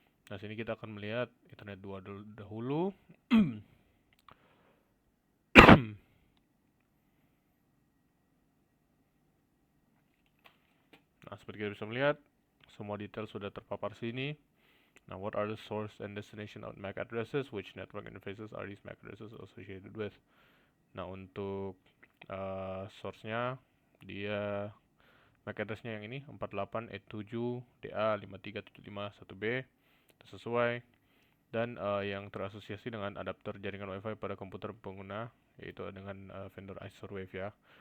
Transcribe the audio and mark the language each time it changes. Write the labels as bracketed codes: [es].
[id] Nah, sini kita akan melihat internet 2 dahulu. Nah, seperti kita bisa melihat, semua detail sudah terpapar sini. [en] Now, what are the source and destination of MAC addresses? Which network interfaces are these MAC addresses associated with? [id] Nah, untuk source-nya, dia MAC address-nya yang ini 48.7.DA53.751B sesuai, dan yang terasosiasi dengan adapter jaringan WiFi pada komputer pengguna, yaitu dengan vendor Isorwave ya.